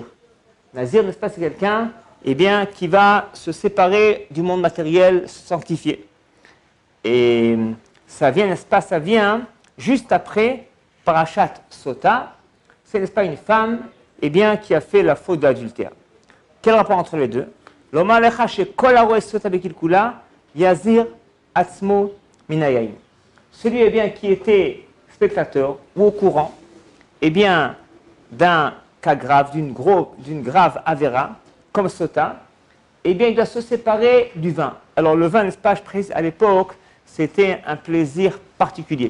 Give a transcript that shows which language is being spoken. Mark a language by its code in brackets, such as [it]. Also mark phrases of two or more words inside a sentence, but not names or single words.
[fr] Nazir, n'est-ce pas, c'est quelqu'un, eh bien, qui va se séparer du monde matériel, se sanctifier. Et ça vient, n'est-ce pas, ça vient juste après [he] פרשת סוטה. [fr] C'est, n'est-ce pas, une femme, eh bien, qui a fait la faute d'adultère. Quel rapport entre les deux? [he] לומר לך שכל הרואה סוטה בקלקולה יזיר עצמו מן היין. [fr] Celui, eh bien, qui était spectateur ou au courant, eh bien, d'un cas grave, d'une grave avéra, comme Sota, eh bien, il doit se séparer du vin. Alors, le vin, n'est-ce pas, je précise, à l'époque, c'était un plaisir particulier.